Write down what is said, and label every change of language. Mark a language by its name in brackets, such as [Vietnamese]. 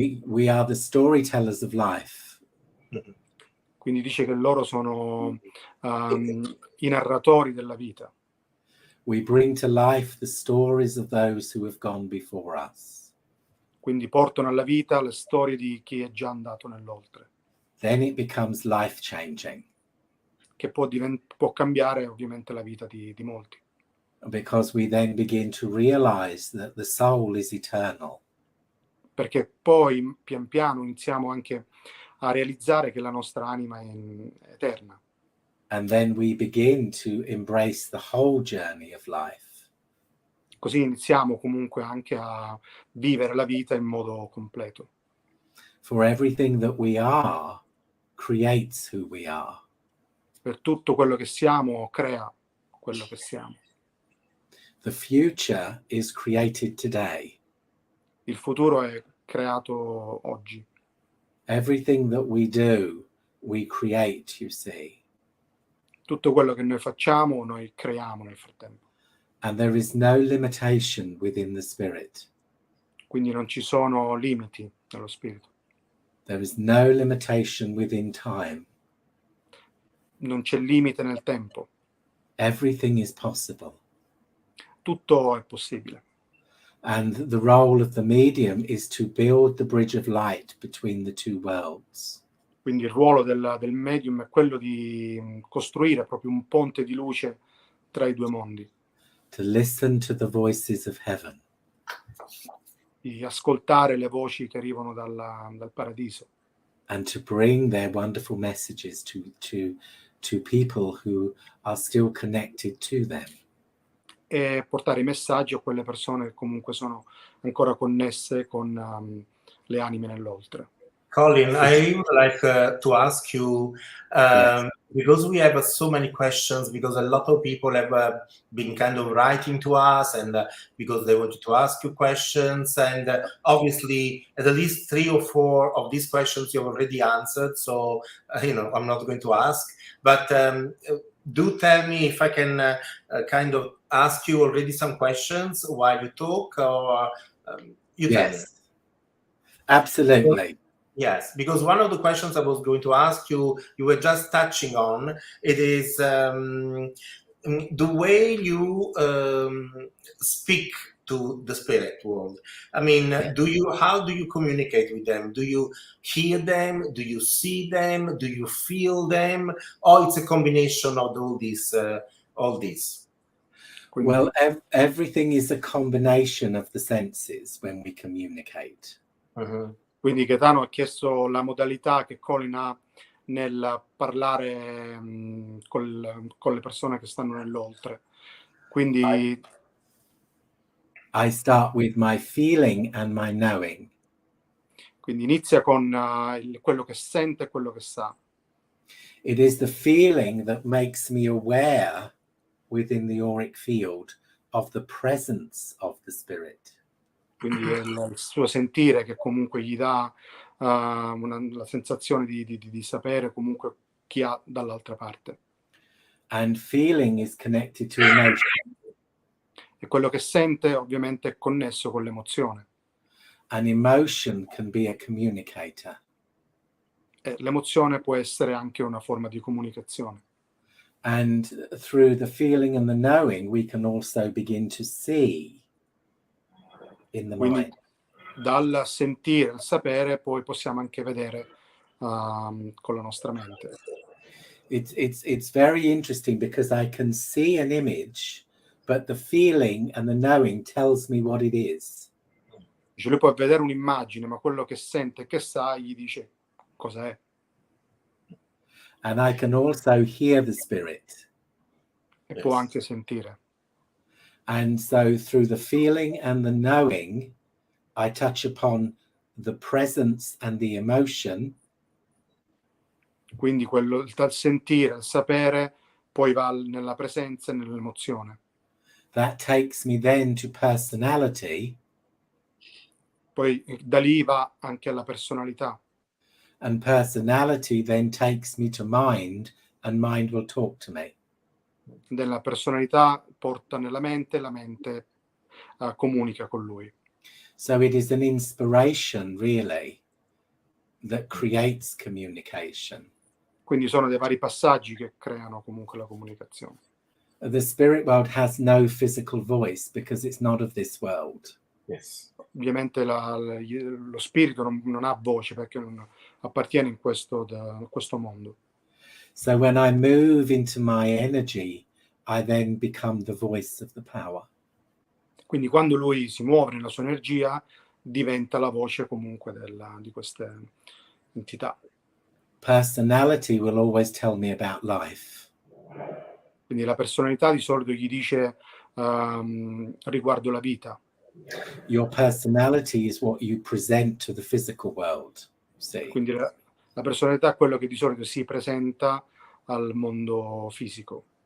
[English] We are the storytellers of life. [Italian] Quindi dice che loro sono i narratori della vita. [English] We bring to life the stories of those who have gone before us. [Italian] Quindi portano alla vita le storie di chi è già andato nell'oltre. [English] Then it becomes life-changing. [Italian] Che può cambiare ovviamente la vita di molti. [English] Because we then begin to realize that the soul is eternal. [Italian] Perché poi pian piano iniziamo anche a realizzare che la nostra anima è eterna. [English] And then we begin to embrace the whole journey of life. [Italian] Così iniziamo comunque anche a vivere la vita in modo completo. [English] For everything that we are creates who we are. [Italian] Per tutto quello che siamo, crea quello che siamo. [English] The future is created today. [Italian] Il futuro è creato oggi. [English] Everything that we do, we create, you see. [Italian] Tutto quello che noi facciamo, noi creiamo nel frattempo. [English] And there is no limitation within the spirit. [Italian] Quindi non ci sono limiti nello spirito. [English] There is no limitation within time. [Italian] Non c'è limite nel tempo. [English] Everything is possible. [Italian] Tutto è possibile. [English] And the role of the medium is to build the bridge of light between the two worlds. [Italian] Quindi il ruolo del medium è quello di costruire proprio un ponte di luce tra i due mondi. [English] To listen to the voices of heaven. [Italian] Di ascoltare le voci che arrivano dal paradiso. [English] And to bring their wonderful messages to people who are still connected to them. [Italian] E portare i messaggi a quelle persone che comunque sono ancora connesse con le anime nell'oltre. [English] Colin, I would like to ask you, Yes. because we have so many questions, because a lot of people have been kind of writing to us, and because they wanted to ask you questions, and obviously at least 3 or 4 of these questions you've already answered, so I'm not going to ask, but do tell me if I can kind of ask you already some questions while you talk, or you tell me. Yes. Absolutely. Yes, because one of the questions I was going to ask you, you were just touching on, it is the way you speak to the spirit world. I mean, how do you communicate with them? Do you hear them? Do you see them? Do you feel them? Or it's a combination of all these? [Italian] Quindi, [English] Well, everything is a combination of the senses when we communicate. Mhm. [Italian] quindi Gaetano ha chiesto la modalità che Colin ha nel parlare con le persone che stanno nell'oltre. Quindi [English] I start with my feeling and my knowing. [Italian] Quindi inizia con quello che sente e quello che sa. [English] It is the feeling that makes me aware within the auric field of the presence of the spirit. [Italian] Quindi è il suo sentire che comunque gli dà la sensazione di sapere comunque chi ha dall'altra parte. [English] And feeling is connected to emotion. [Italian] E quello che sente ovviamente è connesso con l'emozione. [English] An emotion can be a communicator. [Italian] E l'emozione può essere anche una forma di comunicazione. [English] And through the feeling and the knowing, we can also begin to see in the [Italian] Quindi [English] mind. [Italian] dal sentire al sapere poi possiamo anche vedere con la nostra mente. [English] It's very interesting because I can see an image, but the feeling and the knowing tells me what it is. [Italian] Cioè lui può vedere un'immagine, ma quello che sente e che sa gli dice cosa è. [English] And I can also hear the spirit. [Italian] E può anche sentire. [English] And so through the feeling and the knowing, I touch upon the presence and the emotion. [Italian] Quindi quello dal sentire, al sapere, poi va nella presenza e nell'emozione. [English] That takes me then to personality. [Italian] Poi da lì va anche alla personalità. [English] And personality then takes me to mind, and mind will talk to me. [Italian] Della personalità porta nella mente, la mente comunica con lui. [English] So it is an inspiration, really, that creates communication. [Italian] Quindi sono dei vari passaggi che creano comunque la comunicazione. [English] The spirit world has no physical voice because it's not of this world. Yes. [Italian] Ovviamente lo spirito non ha voce perché non appartiene in questo mondo. [English] So when I move into my energy, I then become the voice of the power. [Italian] Quindi quando lui si muove nella sua energia diventa la voce comunque di queste entità. [English] Personality will always tell me about life. [Italian] Quindi la personalità di solito gli dice riguardo la vita. [English] Your personality is what you present to the physical world. See? [Italian] Quindi la personalità è quello che di solito si presenta al mondo fisico.